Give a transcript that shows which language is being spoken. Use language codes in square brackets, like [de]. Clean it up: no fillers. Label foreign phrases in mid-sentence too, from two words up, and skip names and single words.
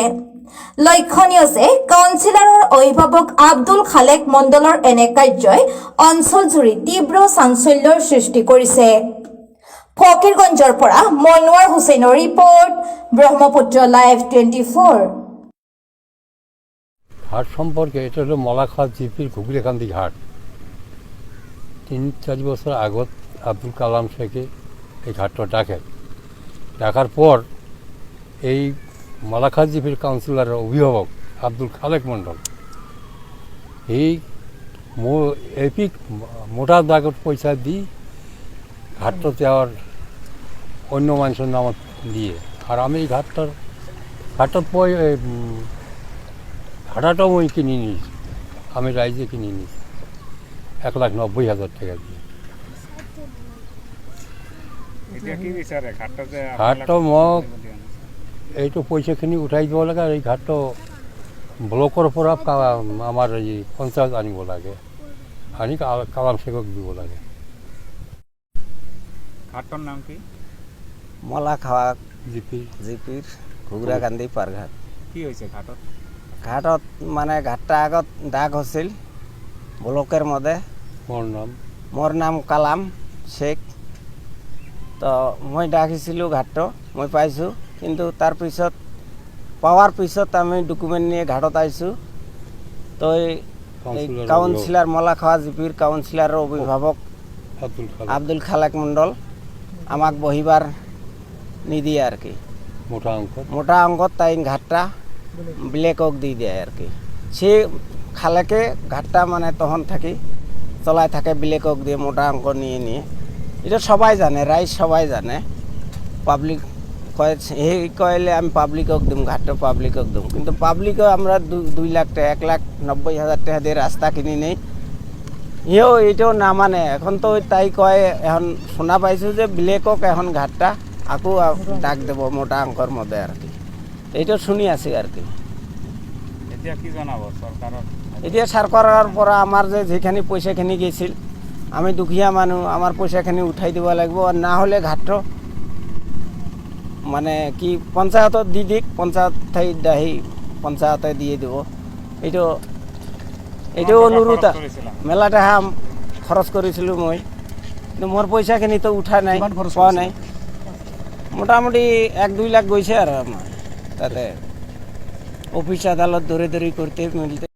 [as] লক্ষণীয় যে কাউন্সিলৰৰ অভিভাৱক আব্দুল খালেক মণ্ডলৰ এনে কাৰ্যই অঞ্চলজুৰি তীব্ৰ চাঞ্চল্যৰ সৃষ্টি কৰিছে। ফকিৰগঞ্জৰ পৰা মনোৱাৰ হুছেইনৰ ৰিপৰ্ট, ব্ৰহ্মপুত্ৰ লাইভ 24। [bn] ঘাট সম্পর্কে এটা হলো মলাখোয়া জিপির ঘুগরিকান্দি ঘাট। 3-4 বছর আগত আব্দুল কালাম শেখে এই ঘাটটা ডাকার পর এই মলাখোয়া জিপির কাউন্সিলরের অভিভাবক আব্দুল খালেক মণ্ডল এই এপিক মোটা দাগত পয়সা দি ঘাটটা যাওয়ার অন্য মানুষের নামত দিয়ে আর আমি এই ঘাটটার ভাড়াটাও আমি কিনে নিয়েছি, আমি রাইজে কিনে নিয়েছি 1,90,000 টাকা দিয়ে। [as] ঘাটটা মোক এইটো পইচাখিনি উঠাই দিব লাগে আৰু এই ঘাটটো ব্লকৰ পৰা আমাৰ এই পঞ্চায়ত আনিব লাগে, আনি কালাম শেখক দিব লাগে। ঘাটৰ নাম কি? মলাখোৱা জিপিৰ ঘুগৰাকান্দি পাৰঘাট। কি হৈছে ঘাটত? ঘাটত মানে ঘাটটা আগত দাগ হৈছিল ব্লকের মধ্যে। মোর নাম কালাম শেখ। তো মই ডাকিছিলো ঘাটটো, মই পাইছোঁ, কিন্তু তাৰ পিছত পাওয়ার পিছত আমি ডকুমেন্ট নিয়ে ঘাটত আইছোঁ। তো এই কাউন্সিলর মলাখোৱা জিপির কাউন্সিলরের অভিভাবক আব্দুল খালেক মণ্ডল আমাক বহিবার নিদিয়ে আর কি। [bn] মোটা অঙ্কত তাই ঘাটটা ব্লেকক দি দেয় আর কি। সে খালেকে ঘাটটা মানে তখন থাকি চলাই থাকে ব্লেকক দিয়ে মোটা অঙ্ক নিয়ে এটা সবাই জানে, রাইজ সবাই জানে। পাবলিক কয় এই কইলে আমি পাবলিকক দিম, ঘাটটা পাবলিকক দিম, কিন্তু পাবলিকও আমরা 2 লাখ টাকা 1,90,000 টাকা দিয়ে রাস্তা কিনি নেই। ইও এটাও না মানে। এখন তো তাই কয় এখন শোনা পাইছোঁ যে ব্লেকক এখন ঘাটটা আকৌ ডাক দেব মোটা অঙ্কর মধ্যে আর কি। এইটা শুনি আছি আর কি। [as] এতিয়া কি জনাব চৰকাৰক? এতিয়া চৰকাৰৰ পৰা আমাৰ যেখানি পইচাখিনি গৈছিল, আমি দুখীয়া মানুহ, আমাৰ পইচাখিনি উঠাই দিব লাগিব, আর না হলে ঘাটটো মানে কি পঞ্চায়তত দি দিক, পঞ্চায়ত ঠাই দাহি পঞ্চায়তে দিয়ে দিব। এইটো অনুৰোধ। মেলা টাকা খৰচ কৰিছিলোঁ মই, কিন্তু মোৰ পইচাখিনি তো উঠা নাই, পোৱা নাই। [bn] মোটামুটি 1-2 লাখ গৈছে আর আমার তাতে অফিস আদালত ধরে করতে মিলতে।